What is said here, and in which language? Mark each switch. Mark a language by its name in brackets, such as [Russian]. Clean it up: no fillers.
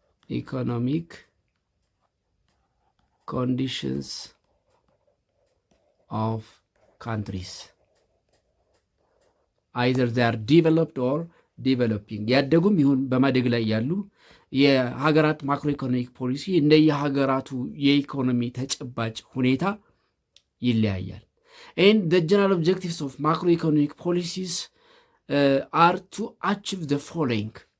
[English] Economic conditions of countries. Either they are developed or developing. [Amharic] ያደጉም ይሁን በማደግ ላይ ያሉ የሀገራት ማክሮ ኢኮኖሚክ ፖሊሲ እንደ የሀገራቱ የኢኮኖሚ ተጨባጭ ሁኔታ ይለያያል። [English] And the general objectives of macroeconomic policies are to achieve the following.